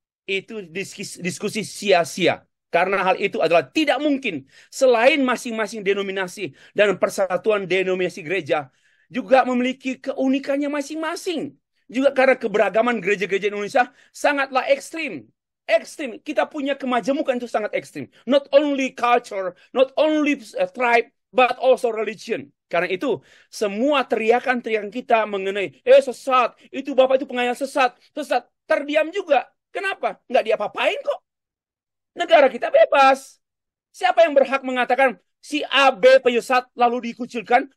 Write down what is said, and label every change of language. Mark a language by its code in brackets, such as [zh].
[id] Itu diskusi sia-sia. Karena hal itu adalah tidak mungkin. Selain masing-masing denominasi dan persatuan denominasi gereja juga memiliki keunikannya masing-masing. Juga karena keberagaman gereja-gereja Indonesia sangatlah ekstrim. Ekstrim. Kita punya kemajemukan itu sangat ekstrim. [en] Not only culture, not only tribe, but also religion. [id] Karena itu, semua teriakan-teriakan kita mengenai, sesat, itu Bapak itu pengayal sesat, terdiam juga. Kenapa? Nggak diapa-apain kok. Negara kita bebas. Siapa yang berhak mengatakan si A, B penyesat lalu dikucilkan?